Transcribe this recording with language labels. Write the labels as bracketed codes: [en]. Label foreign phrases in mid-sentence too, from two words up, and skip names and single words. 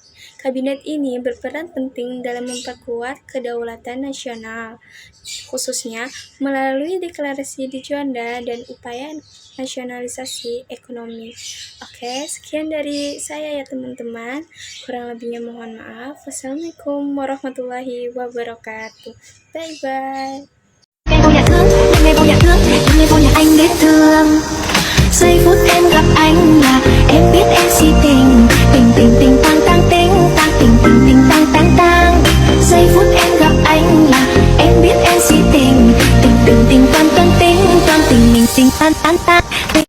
[id] Kabinet ini berperan penting dalam memperkuat kedaulatan nasional, khususnya melalui Deklarasi di Juanda dan upaya nasionalisasi ekonomi. Oke, sekian dari saya ya teman-teman. Kurang lebihnya mohon maaf. [ar] والسلام عليكم ورحمة الله وبركاته. [en] Bye-bye. [vi] Giây phút em gặp anh là em biết em si tình, tình tình tình tang tang tình tang tình tình tình tang tang tang. Giây phút em gặp anh là em biết em si tình, tình tình tình tang tang tình tang tình tình tình tang tang tang.